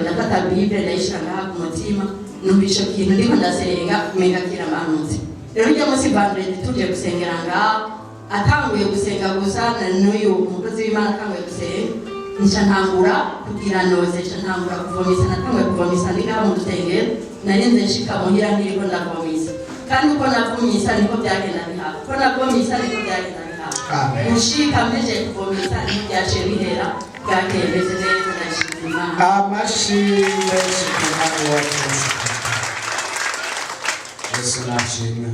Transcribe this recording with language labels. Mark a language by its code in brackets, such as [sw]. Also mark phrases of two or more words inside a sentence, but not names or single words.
[rn] ndafata bible ndayishira ngaha ku mutima numva ico kintu ndiko ndasenga umenga kiramanutse rero ujya munsi vendredi tuje gusengera ngaha atanguye gusenga gusa n'uyu umukozi w'Imana atanguye gusenga nca ntangura kugira noze nca ntangura kuvomisa natanguye kuvomisa ndi ngaha mu rusengero narinze nshika muhira ntiriko ndavomisa kandi uko navomisa niko byagenda bihaha uko navomisa niko byagenda bihaha gushika mpeje kuvomisa ntibyaciye bihera bwakemeze neza ndashima Imana amashimwe y'Imana wacu Yesu nashimwe.